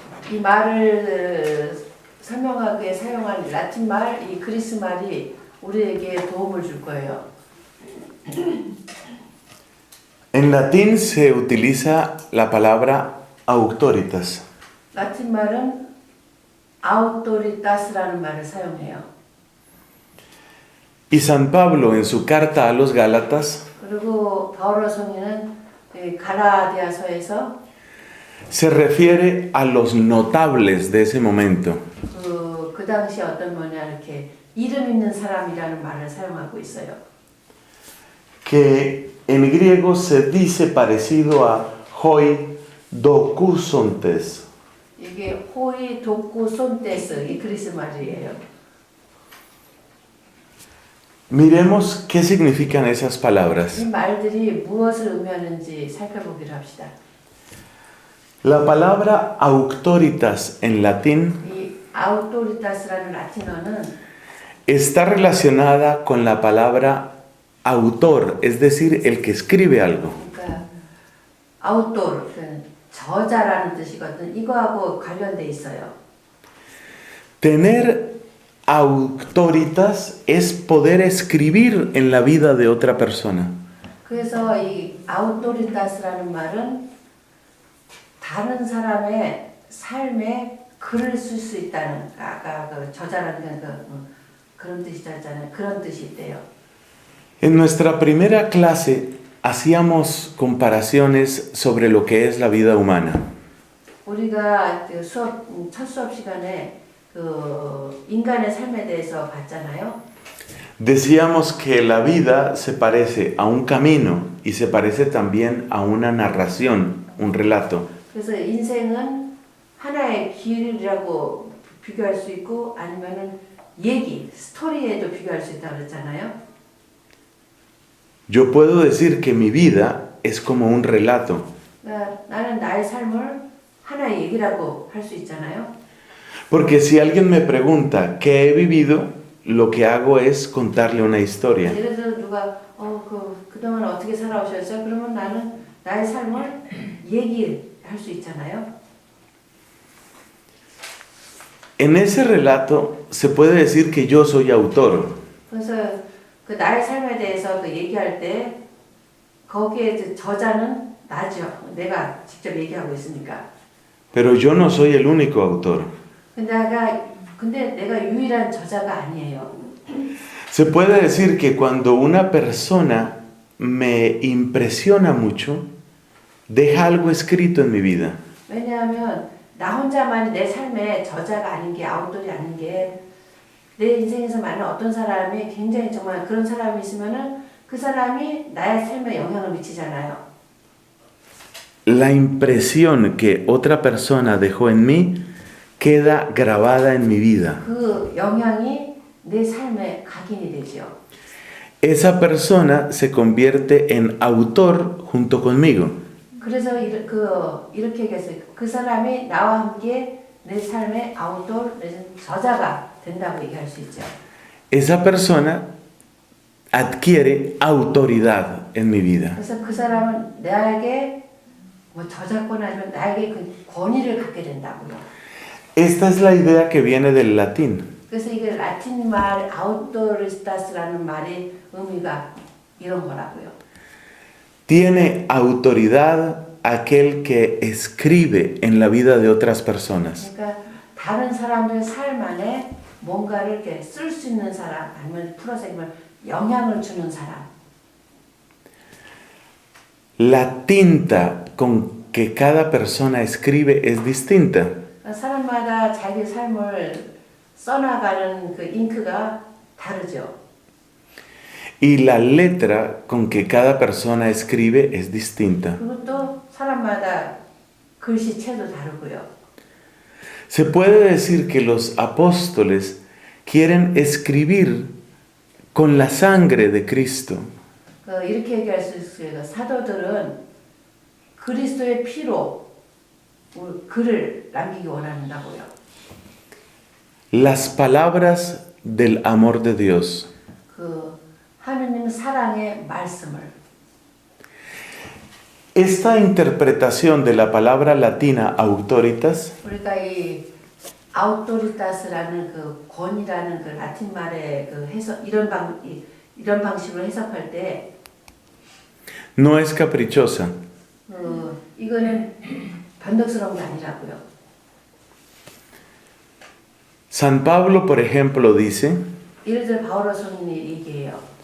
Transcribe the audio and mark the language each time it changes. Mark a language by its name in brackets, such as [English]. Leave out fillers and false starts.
[Korean] 이 말을 설명하기에 사용한 라틴 말, 이 그리스 말이 우리에게 도움을 줄 거예요. [Spanish] En latín se utiliza la palabra auctoritas. [Korean] 라틴 말은 autoritas라는 말을 사용해요. [Spanish] Y San Pablo en su carta a los Gálatas [Korean] 그리고 바울의 성인은 갈라디아서에서 [Spanish] se refiere a los notables de ese momento. [Korean] 그 당시에 이렇게 이름 있는 사람이라는 말을 사용하고 있어요. [Spanish] Que en griego se dice parecido a hoi dokousantes. [Korean] 이게 호이 도쿠손테스 이 그리스 말이에요. [Spanish] Miremos qué significan esas palabras. [Korean] 이 말들이 무엇을 의미하는지 살펴보기로 합시다. [Spanish] La palabra auctoritas en latín [Korean] 이 autoritas라는 라틴어는 [Spanish] está relacionada con la palabra autor, es decir, el que escribe algo. [Korean] 그러니까 autor, 저자라는 뜻이거든. 이거하고 관련돼 있어요. [Spanish] Tener auctoritas es poder escribir en la vida de otra persona. [Korean] 그래서 이 autoritas라는 말은 다른 사람의 삶에 글을 쓸 수 있다는 아까 그 저자라는 그런 뜻이잖아요. 그런 뜻이 있대요. [Spanish] En nuestra primera clase hacíamos comparaciones sobre lo que es la vida humana. [Korean] 우리가 첫 수업 시간에 인간의 삶에 대해서 봤잖아요. [Spanish] Decíamos que la vida se parece a un camino y se parece también a una narración, un relato. [Korean] 그래서 인생은 하나의 길이라고 비교할 수 있고 아니면은 얘기, 스토리에도 비교할 수 있다고 그랬잖아요. [Spanish] Yo puedo decir que mi vida es como un relato. [Korean] 나는 나의 삶을 하나의 얘기라고 할 수 있잖아요. [Spanish] Porque si alguien me pregunta qué he vivido, lo que hago es contarle una historia. [Korean] 예를 들어 누가 그동안 어떻게 살아오셨어요? 그러면 나는 나의 삶을 얘기할 수 있잖아요. [Spanish] En ese relato se puede decir que yo soy autor. [Korean] 그래서 그 나의 삶에 대해서 얘기할 때 거기에 저자는 나죠. 내가 직접 얘기하고 있으니까. [Spanish] Pero yo no soy el único autor. [Korean] 근데 내가 유일한 저자가 아니에요. [Spanish] Se puede decir que cuando una persona me impresiona mucho, deja algo escrito en mi vida. [Korean] 왜냐하면 나 혼자만이 내 삶의 저자가 아닌 게 아웃돌이 아닌 게 내 인생에서 많은 어떤 사람이 굉장히 정말 그런 사람이 있으면은 그 사람이 나의 삶에 영향을 미치잖아요. [Spanish] la impresión que otra persona dejó en mí queda grabada en mi vida. [Korean] 그 영향이 내 삶에 각인이 되죠. [Spanish] Esa persona se convierte en autor junto conmigo. [Korean] 그래서 이렇게 얘기했어요. 그 사람이 나와 함께 내 삶의 아우터, 저자가 된다고 얘기할 수 있죠. [Spanish] Esa persona adquiere autoridad en mi vida. [Korean] 그래서 그 사람은 나에게 뭐 저작권 아니면 나에게 그 권위를 갖게 된다고요. [Spanish] Esta es la idea que viene del latín. [Korean] 그래서 이게 라틴 말 아우토리스타스라는 말의 의미가 이런 거라고요. [Spanish] Tiene autoridad aquel que escribe en la vida de otras personas. [Korean] 그러니까 다른 사람들 삶 안에 뭔가를 이렇게 쓸 수 있는 사람 아니면 풀어서 영향을 주는 사람. [Spanish] La tinta con que cada persona escribe es distinta. [Korean] 사람마다 자기 삶을 써나가는 그 잉크가 다르죠. [Spanish] Y la letra con que cada persona escribe es distinta. [Korean] 그리고 또 사람마다 글씨체도 다르고요. [Spanish] Se puede decir que los apóstoles quieren escribir con la sangre de Cristo. [Korean] 이렇게 얘기할 수 있어요. 사도들은 그리스도의 피로 글을 남기기 원한다고요. [Spanish] Las palabras del amor de Dios. [Korean] 그 하느님 사랑의 말씀을. [Spanish] Esta interpretación de la palabra latina autoritas [Korean] 우리가 이 아우토리타스라는 그 권이라는 그 라틴 말의 그 해석 이런 방식으로 해석할 때 [Spanish] no es caprichosa. [Korean] 이거는 변덕스러운 게 아니라고요. [Spanish] San Pablo, por ejemplo, dice [Korean] 예를 들어 바오로 성인이 얘기해요.